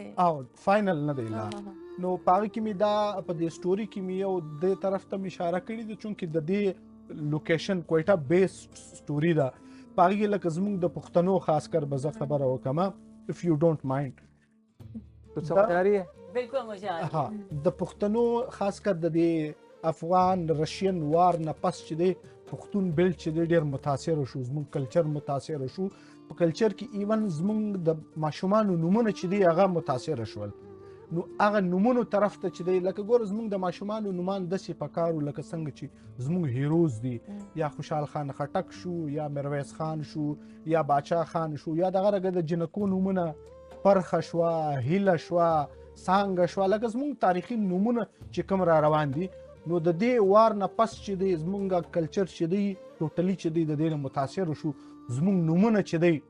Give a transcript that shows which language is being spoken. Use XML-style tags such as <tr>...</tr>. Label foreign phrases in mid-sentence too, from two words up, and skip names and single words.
<ps>او فائنل نه دی لا نو پاره کې مې دا په دې سټوري کې مې یو د طرف ته اشاره کړې ده چونکې د دې لوکیشن کوټه</ps> <en>based story</en> <ps>ده پاره کې لکه زموږ د پښتنو خاص کر به زه خبره وکم</ps> <en>if you don't mind</en> <ur>تو سمجھ آ رہی ہے بالکل مجھے</ur> <ps>ها د پښتنو خاص کر د دې</ps> <en>Afghan Russian war</en> <ps>نه پس چې دی پښتون بیلټ چې دی ډېر متاثر شو زموږ کلچر متاثر شو په کلچر کې ایون زموږ د ماشومانو نومونه چې دی هغه متاثر شول نو هغه نومونو طرف ته چې دی لکه ګوره زموږ د ماشومانو نومان داسې پکارو لکه څنګه چې زموږ هیروز دي یا خوشحال خان خټک شو یا میرویس خان شو یا باچا خان شو یا دغه رګه د جنکو نومونه پرخه شوه هیله شوه څانګه شوه لکه زموږ تاریخي نومونه چې کوم را روان دي نو د دې وار نه پس چې دی زموږ کلچر چې دی ټوټلی چې دی د دې نه متاثر شو زموږ نومونه چې</ps>